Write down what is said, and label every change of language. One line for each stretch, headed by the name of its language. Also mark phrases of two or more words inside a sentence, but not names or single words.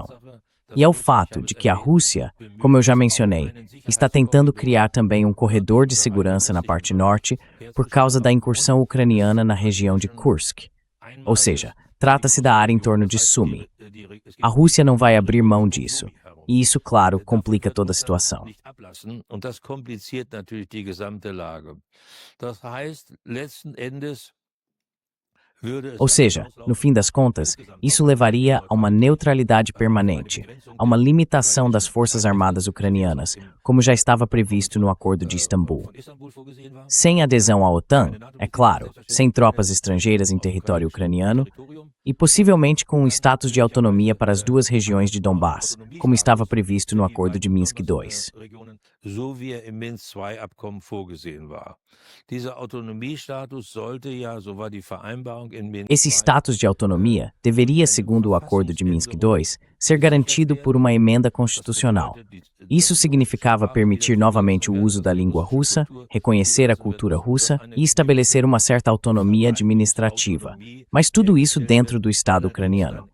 Portuguese: E é o fato de que a Rússia, como eu já mencionei, está tentando criar também um corredor de segurança na parte norte por causa da incursão ucraniana na região de Kursk. Ou seja, trata-se da área em torno de Sumy. A Rússia não vai abrir mão disso. E isso, claro, complica toda a situação.
German: Und das kompliziert natürlich die gesamte Lage. Das heißt, letzten Endes
Portuguese: Ou seja, no fim das contas, isso levaria a uma neutralidade permanente, a uma limitação das forças armadas ucranianas, como já estava previsto no Acordo de Istambul. Sem adesão à OTAN, é claro, sem tropas estrangeiras em território ucraniano, e possivelmente com um status de autonomia para as duas regiões de Donbass, como estava previsto no Acordo de Minsk II.
German: So wie er im Minsk II-Abkommen vorgesehen war. Dieser Autonomiestatus sollte ja, so war die Vereinbarung in Minsk.
Portuguese: Esse status de autonomia deveria, segundo o Acordo de Minsk II, ser garantido por uma emenda constitucional. Isso significava permitir novamente o uso da língua russa, reconhecer a cultura russa e estabelecer uma certa autonomia administrativa, mas tudo isso dentro do Estado ucraniano.